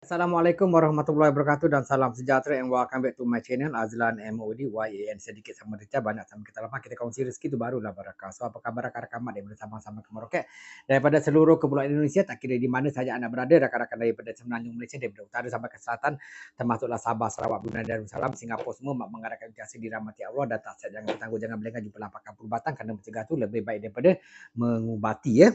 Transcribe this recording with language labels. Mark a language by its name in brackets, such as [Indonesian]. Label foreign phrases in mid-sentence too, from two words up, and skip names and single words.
[Arabic] السلام عليكم ورحمة الله وبركاته [Malay] dan salam sejahtera [English] and welcome back to my channel Azlan MOD YAN. [Malay] Sedikit sama Rica, banyak sama kita lepas. Kita kongsi rezeki itu barulah barakah. So apa kabar rakan-rakan mak daripada sama-sama ke Merauke, daripada seluruh kepulauan Indonesia, tak kira di mana saja anda berada, rakan-rakan daripada Semenanjung Malaysia, daripada utara sampai ke selatan, termasuklah Sabah, Sarawak, Brunei Darussalam, Singapura, semua mak mengharapkan kasih dirahmati Allah dan tak siap jangan bertangguh, jangan berlengah, jumpalah pakai perubatan kerana mencegah tu lebih baik daripada mengubati ya.